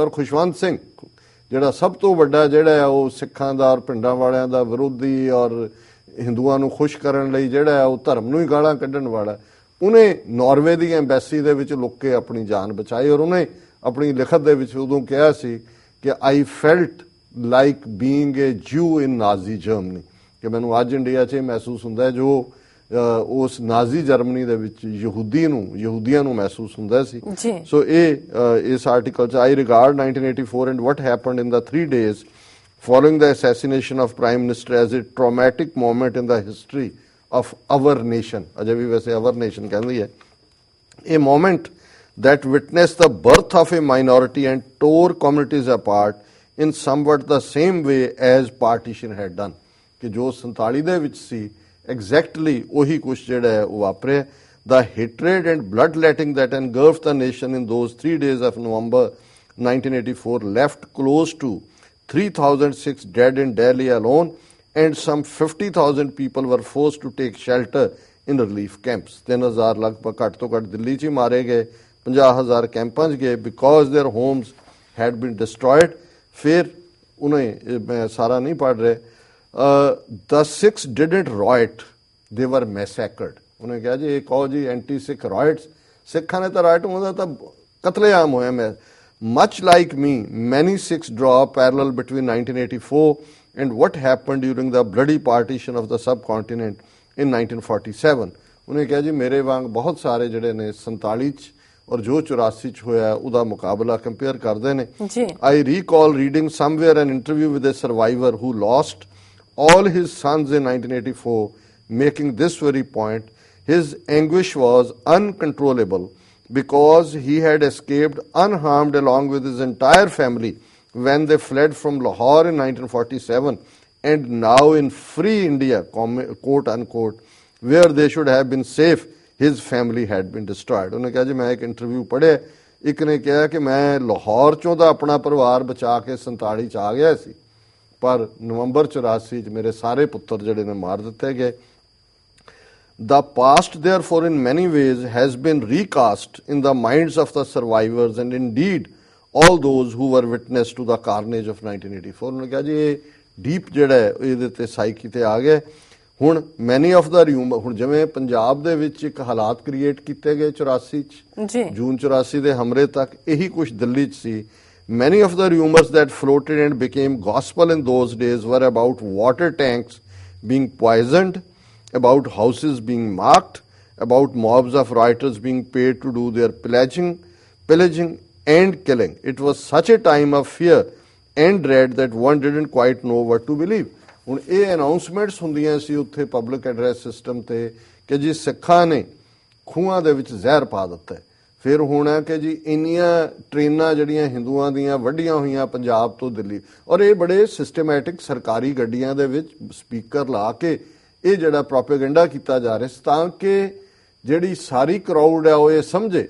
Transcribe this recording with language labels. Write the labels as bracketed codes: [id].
[pa] ਔਰ ਖੁਸ਼ਵੰਤ ਸਿੰਘ ਜਿਹੜਾ ਸਭ ਤੋਂ ਵੱਡਾ ਜਿਹੜਾ ਉਹ ਸਿੱਖਾਂ ਦਾ ਔਰ ਪਿੰਡਾਂ ਵਾਲਿਆਂ ਦਾ ਵਿਰੋਧੀ ਔਰ ਹਿੰਦੂਆਂ ਨੂੰ ਖੁਸ਼ ਕਰਨ ਲਈ ਜਿਹੜਾ ਉਹ ਧਰਮ ਨੂੰ ਹੀ ਗਾਲਾਂ ਕੱਢਣ ਵਾਲਾ, ਉਹਨੇ ਨਾਰਵੇ ਦੀ ਐਮਬੈਸੀ ਦੇ ਵਿੱਚ ਲੁੱਕ ਕੇ ਆਪਣੀ ਜਾਨ ਬਚਾਈ। ਔਰ ਉਹਨੇ ਆਪਣੀ ਲਿਖਤ ਦੇ ਵਿੱਚ ਉਦੋਂ ਕਿਹਾ ਸੀ ਕਿ [en] I felt like being a Jew in Nazi Germany, [pa] ਕਿ ਮੈਨੂੰ ਅੱਜ ਇੰਡੀਆ 'ਚ ਇਹ ਮਹਿਸੂਸ ਹੁੰਦਾ ਜੋ ਉਸ ਨਾਜ਼ੀ ਜਰਮਨੀ ਦੇ ਵਿੱਚ ਯਹੂਦੀਆਂ ਨੂੰ ਮਹਿਸੂਸ ਹੁੰਦਾ ਸੀ। ਸੋ ਇਹ ਇਸ ਆਰਟੀਕਲ 'ਚ [en] I regard 1984 and what happened in the 3 days following the assassination of Prime Minister as a traumatic moment in the history of our nation. [pa] ਅਜੇ ਵੀ ਵੈਸੇ [en] our nation [pa] ਕਹਿੰਦੀ ਹੈ। [en] A moment that witnessed the birth of a minority and tore communities apart in somewhat the same way as partition had done. [pa] ਕਿ ਜੋ 47 ਦੇ ਵਿੱਚ ਸੀ exactly ਉਹੀ ਕੁਛ ਜਿਹੜਾ ਹੈ ਉਹ ਵਾਪਰਿਆ। [en] The hatred and bloodletting that engulfed the nation in those 3 days of November 1984 left close to 3,006 dead in Delhi alone, and some 50,000 people were forced to take shelter in relief camps. [pa] 3,000 ਲਗਭਗ ਘੱਟ ਤੋਂ ਘੱਟ ਦਿੱਲੀ 'ਚ ਹੀ ਮਾਰੇ ਗਏ, 50,000 ਕੈਂਪਾਂ 'ਚ ਗਏ [en] because their homes had been destroyed. [pa] ਫਿਰ ਉਹਨੇ ਮੈਂ ਸਾਰਾ ਨਹੀਂ ਪੜ੍ਹ ਰਿਹਾ। [en] The Sikhs didn't riot, they were massacred. [pa] ਉਹਨੇ ਕਿਹਾ ਜੀ ਇਹ ਕਹੋ ਜੀ ਐਂਟੀ ਸਿੱਖ ਰਾਇਟਸ, ਸਿੱਖਾਂ ਨੇ ਤਾਂ ਰਾਇਟ ਹੁੰਦਾ ਤਾਂ ਕਤਲੇਆਮ ਹੋਇਆ। [en] ਮੈਂ Much like me, many Sikhs draw a parallel between 1984 and what happened during the bloody partition of the subcontinent in 1947. [pa] ਉਹਨੇ ਕਿਹਾ ਜੀ ਮੇਰੇ ਵਾਂਗ ਬਹੁਤ ਸਾਰੇ ਜਿਹੜੇ ਨੇ 47 ਚ ਔਰ ਜੋ 84 ਚ ਹੋਇਆ ਉਹਦਾ ਮੁਕਾਬਲਾ ਕੰਪੇਅਰ ਕਰਦੇ ਨੇ। [en] I recall reading somewhere an interview with a survivor who lost all his sons in 1984, making this very point. His anguish was uncontrollable because he had escaped unharmed along with his entire family when they fled from Lahore in 1947, and now in free India, quote unquote, where they should have been safe, his family had been destroyed. [pa] ਉਹਨੇ ਕਿਹਾ ਜੀ ਮੈਂ ਇੱਕ interview ਪੜ੍ਹਿਆ, ਇੱਕ ਨੇ ਕਿਹਾ ਕਿ ਮੈਂ ਲਾਹੌਰ ਚੋਂ ਤਾਂ ਆਪਣਾ ਪਰਿਵਾਰ ਬਚਾ ਕੇ 47 ਚ ਆ ਗਿਆ ਸੀ, ਪਰ ਨਵੰਬਰ 84 ਚ ਮੇਰੇ ਸਾਰੇ ਪੁੱਤਰ ਜਿਹੜੇ ਨੇ ਮਾਰ ਦਿੱਤੇ ਗਏ। [en] The past, therefore, in many ways has been recast in the minds of the survivors and indeed all those who were witness to the carnage of 1984. [pa] ਉਹਨੇ ਕਿਹਾ ਜੀ ਇਹ ਡੀਪ ਜਿਹੜਾ ਹੈ ਇਹਦੇ ਤੇ ਸਾਈਕੀ ਤੇ ਆ ਗਿਆ। ਹੁਣ [en] many of the rumour, [pa] ਹੁਣ ਜਿਵੇਂ ਪੰਜਾਬ ਦੇ ਵਿੱਚ ਇੱਕ ਹਾਲਾਤ ਕ੍ਰੀਏਟ ਕੀਤੇ ਗਏ 84 ਚ, ਜੂਨ 84 ਦੇ ਹਮਲੇ ਤੱਕ ਇਹੀ ਕੁਝ ਦਿੱਲੀ ਚ ਸੀ। [en] Many of the rumors that floated and became gospel in those days were about water tanks being poisoned, about houses being marked, about mobs of rioters being paid to do their pillaging and killing. It was such a time of fear and dread that one didn't quite know what to believe. [pa] ਹੁਣ ਇਹ announcements ਹੁੰਦੀਆਂ ਸੀ ਉੱਥੇ public address system ਤੇ ਕਿ ਜੀ ਸਿੱਖਾਂ ਨੇ ਖੂਹਾਂ ਦੇ ਵਿੱਚ ਜ਼ਹਿਰ ਪਾ ਦਿੱਤਾ। ਫਿਰ ਹੋਣਾ ਕਿ ਜੀ ਇੰਨੀਆਂ ਟ੍ਰੇਨਾਂ ਜਿਹੜੀਆਂ ਹਿੰਦੂਆਂ ਦੀਆਂ ਵੱਡੀਆਂ ਹੋਈਆਂ ਪੰਜਾਬ ਤੋਂ ਦਿੱਲੀ, ਔਰ ਇਹ ਬੜੇ ਸਿਸਟਮੈਟਿਕ ਸਰਕਾਰੀ ਗੱਡੀਆਂ ਦੇ ਵਿੱਚ ਸਪੀਕਰ ਲਾ ਕੇ ਇਹ ਜਿਹੜਾ ਪ੍ਰੋਪੇਗੈਂਡਾ ਕੀਤਾ ਜਾ ਰਿਹਾ ਤਾਂ ਕਿ ਜਿਹੜੀ ਸਾਰੀ ਕਰਾਊਡ ਹੈ ਉਹ ਇਹ ਸਮਝੇ।